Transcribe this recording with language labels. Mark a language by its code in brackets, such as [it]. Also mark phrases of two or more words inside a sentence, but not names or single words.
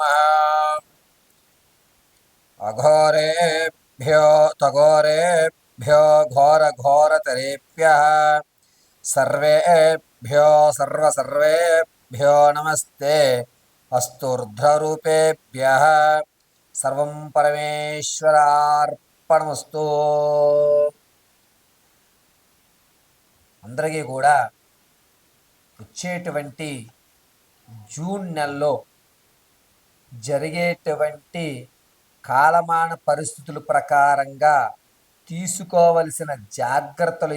[sa] अघोरेभ्यो तघोरेभ्यो घोरघोरतरेभ्यः सर्वेभ्यो सर्वेभ्यो नमस्ते अस्तुर्ध्वरूपेभ्यः सर्वं परमेश्वरार्पणमस्तु। [te] అందరికీ కూడా వచ్చేటువంటి జూన్ నెలలో జరిగేటువంటి కాలమాన పరిస్థితుల ప్రకారంగా తీసుకోవలసిన జాగ్రత్తలు